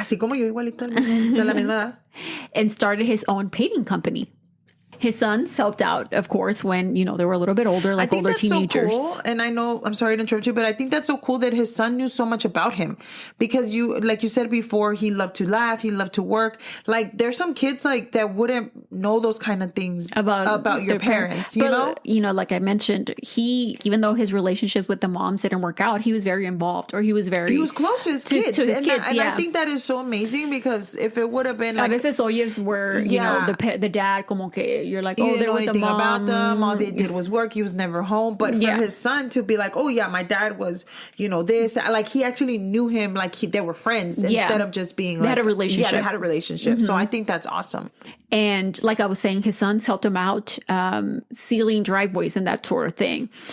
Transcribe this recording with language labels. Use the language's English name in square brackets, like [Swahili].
[Spanish] Así como yo igualita de la misma edad. [English] And started his own painting company. His sons helped out, of course, when, they were a little bit older, like older teenagers. So cool. And I know, I'm sorry to interrupt you, but I think that's so cool that his son knew so much about him. Because like you said before, he loved to laugh, he loved to work. Like, there's some kids like that wouldn't know those kind of things about your parents, you know? Like I mentioned, even though his relationships with the moms didn't work out, he was very involved, or he was close to his kids. To his kids, I think that is so amazing, because if it would have been like... [Spanish] A veces oyes [English] where, the dad [Spanish] como que... [English] You're like, he oh, didn't know anything about them. All they Yeah. did was work. He was never home. But for his son to be like, oh yeah, my dad was, this. Like, he actually knew him. Like, they were friends instead of just being. They had a relationship. Yeah, they had a relationship. Mm-hmm. So I think that's awesome. And like I was saying, his sons helped him out, sealing driveways and that sort of thing.